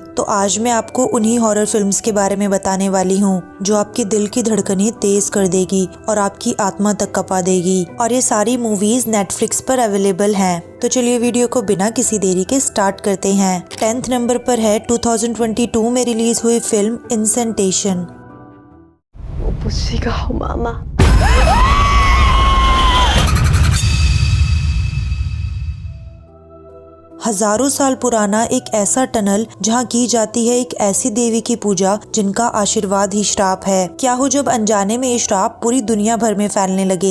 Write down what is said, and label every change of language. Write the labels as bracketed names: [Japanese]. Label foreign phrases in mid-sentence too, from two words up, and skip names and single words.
[Hindi] तो आज मैं आपको उन्हीं [English] horror films [Hindi] के बारे में बताने वाली हूँ जो आपके दिल की धड़कनें तेज कर देगी और आपकी आत्मा तक कपा देगी। और ये सारी मूवीज नेटफ्लिक्स पर अवेलेबल हैं। तो चलिए वीडियो को बिना किसी देरी के स्टार्ट करते हैं। 10th नंबर पर है 2022 में रिलीज हुई फिल्म इनसेंटेशन। [Chinese] 我不是一个好妈妈。 [Hindi] हजारों साल पुराना एक ऐसा टनल जहाँ की जाती है एक ऐसी देवी की पूजा जिनका आशीर्वाद ही श्राप है। क्या हो जब अनजाने में ये श्राप पूरी दुनिया भर में फैलने लगे।